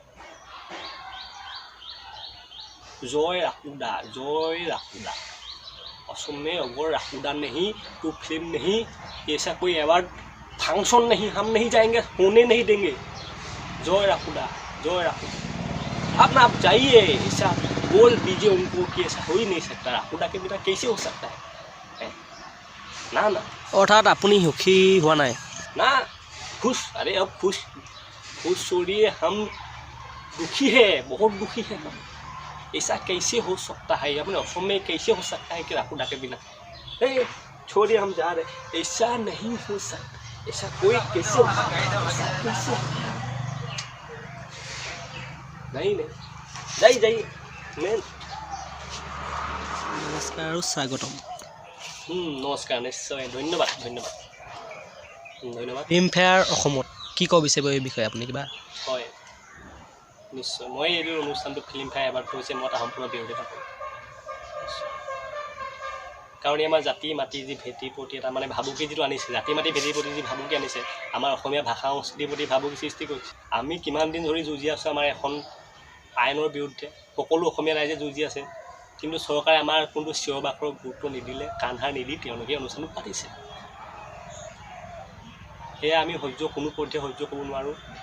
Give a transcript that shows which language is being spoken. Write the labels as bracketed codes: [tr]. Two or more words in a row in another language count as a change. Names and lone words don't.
[hi] जय राहुडा असम में अगर राहुडा नहीं तो फिल्म नहीं ऐसा कोई अवार्ड फंक्शन नहीं हम नहीं जाएंगे होने नहीं देंगे जय राहुडा आप जाइए ऐसा बोल दीजिए उनको कि ऐसा हो ही नहीं सकता राहुडा के बिना कैसे हो सकता है ना ना [as] অৰ্থাৎ আপুনি সুখী হোৱা নাই [hi] ना खुश अरे अब खुश छोड़िए हम दुखी है बहुत दुखी है हम ऐसा कैसे हो सकता है अपने असम में कैसे हो सकता है कि राहुडा के बिना छोड़िए हम जा रहे ऐसा नहीं हो सकता ऐसा कोई कैसे हो सकता है कैसे नहीं जाइए मैं [as] নমস্কাৰ আৰু স্বাগতম নমস্কাৰ নিশ্চয় ধন্যবাদ ফিল্মফেয়াৰ অসমত কি ক'ব বিচাৰিব এই বিষয়ে আপুনি কিবা হয় নিশ্চয় মই এই অনুষ্ঠানটো ফিল্মফেয়াৰ এবাৰ হৈছে মই এটা সম্পূৰ্ণ বিৰোধিতা কৰোঁ কাৰণ আমাৰ জাতি মাটি যি ভেটিৰ প্ৰতি এটা মানে ভাবুকি যিটো আনিছে জাতি মাটি ভেটিৰ প্ৰতি যি ভাবুকি আনিছে আমাৰ অসমীয়া ভাষা সংস্কৃতিৰ প্ৰতি ভাবুকি সৃষ্টি কৰিছে আমি কিমান দিন ধৰি যুঁজি আছোঁ আমাৰ এখন আইনৰ বিৰুদ্ধে সকলো অসমীয়া ৰাইজে যুঁজি আছে কিন্তু চৰকাৰে আমাৰ কোনটো চিঞৰ বাখৰ গুৰুত্ব নিদিলে কাণসাৰ নিদি তেওঁলোকে অনুষ্ঠানটো পাতিছে সেয়া আমি কোনো পধ্যে সহ্য কৰিব নোৱাৰোঁ